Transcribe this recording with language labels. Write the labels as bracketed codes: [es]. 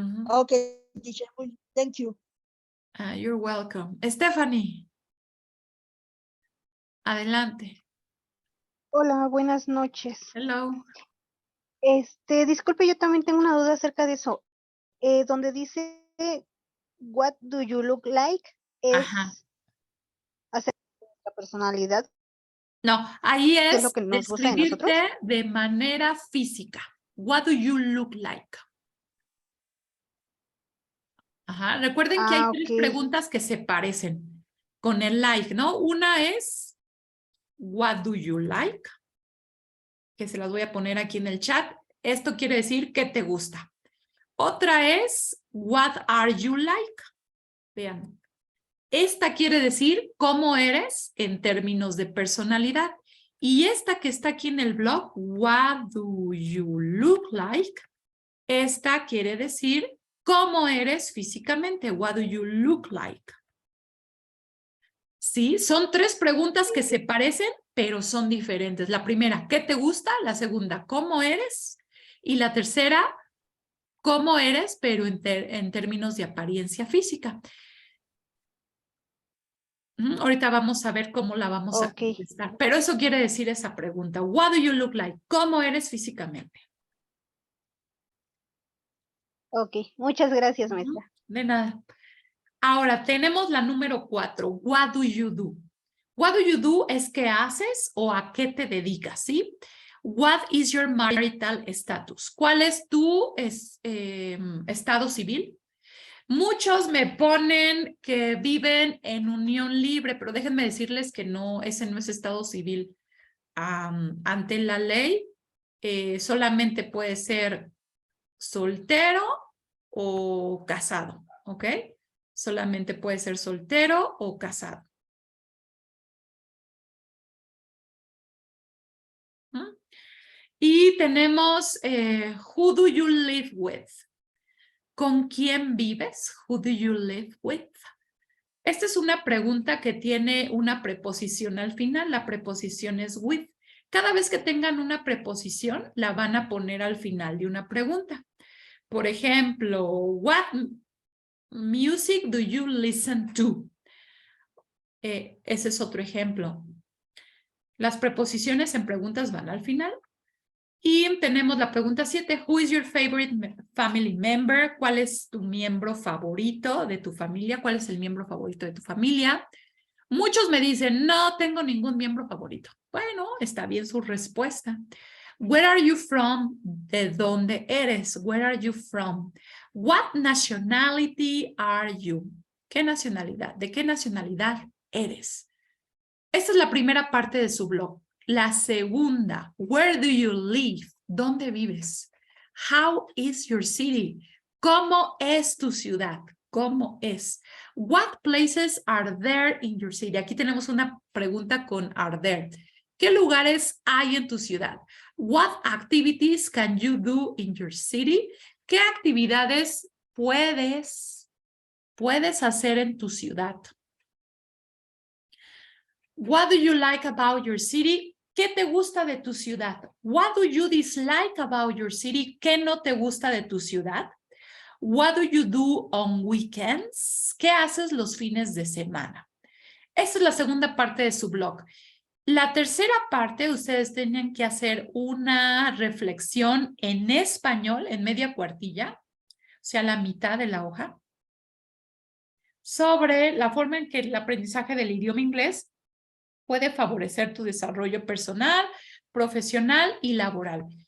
[en] Okay, teacher, thank you. You're welcome. Stephanie, adelante. [es] Hola, buenas noches. [en] Hello. [es] Disculpe, yo también tengo una duda acerca de eso. Donde dice [en] What do you look like? [es] ¿Es acerca de la personalidad? No, ahí ¿Qué es es lo que nos gusta de describirte nosotros? de manera física. [en] What do you look like? [es] Ajá. Recuerden que hay tres preguntas que se parecen con el like, ¿no? Una es [en] What do you like? [es] Que se las voy a poner aquí en el chat. Esto quiere decir ¿qué te gusta? Otra es [en] What are you like? [es] Vean. Esta quiere decir cómo eres en términos de personalidad. Y esta que está aquí en el blog, [en] What do you look like? [es] Esta quiere decir cómo eres físicamente. [en] What do you look like? [es] Sí, [en] son tres preguntas que se parecen, pero son diferentes. [es] La primera, ¿qué te gusta? La segunda, ¿cómo eres? Y la tercera, ¿cómo eres? Pero en términos de apariencia física. Ahorita vamos a ver cómo la vamos a contestar. Pero eso quiere decir esa pregunta. [en] What do you look like? [es] ¿Cómo eres físicamente? Ok, muchas gracias, maestra. De nada. Ahora, tenemos la número 4. [en] What do you do? [es] What do you do es qué haces o a qué te dedicas, ¿sí? [en] What is your marital status? [es] ¿Cuál es tu estado civil? Muchos me ponen que viven en unión libre, pero déjenme decirles que no, ese no es estado civil. Ante la ley, solamente puede ser soltero o casado, ¿ok? Solamente puede ser soltero o casado. Y tenemos [en] who do you live with? [es] ¿Con quién vives? [en] Who do you live with? [es] Esta es una pregunta que tiene una preposición al final. La preposición es with. Cada vez que tengan una preposición, la van a poner al final de una pregunta. Por ejemplo, [en] what music do you listen to? [es] Ese es otro ejemplo. Las preposiciones en preguntas van al final. Y tenemos la pregunta 7. [en] Who is your favorite family member? [es] ¿Cuál es tu miembro favorito de tu familia? ¿Cuál es el miembro favorito de tu familia? Muchos me dicen, no tengo ningún miembro favorito. Bueno, está bien su respuesta. [en] Where are you from? [es] ¿De dónde eres? [en] Where are you from? What nationality are you? [es] ¿Qué nacionalidad? ¿De qué nacionalidad eres? Esta es la primera parte de su blog. La segunda, [en] where do you live? [es] ¿Dónde vives? [en] How is your city? [es] ¿Cómo es tu ciudad? ¿Cómo es? [en] What places are there in your city? [es] Aquí tenemos una pregunta con are there. ¿Qué lugares hay en tu ciudad? [en] What activities can you do in your city? [es] ¿Qué actividades puedes hacer en tu ciudad? [en] What do you like about your city? [es] ¿Qué te gusta de tu ciudad? [en] What do you dislike about your city? [es] ¿Qué no te gusta de tu ciudad? [en] What do you do on weekends? [es] ¿Qué haces los fines de semana? Esa es la segunda parte de su blog. La tercera parte, ustedes tienen que hacer una reflexión en español, en media cuartilla, o sea, la mitad de la hoja, sobre la forma en que el aprendizaje del idioma inglés puede favorecer tu desarrollo personal, profesional y laboral.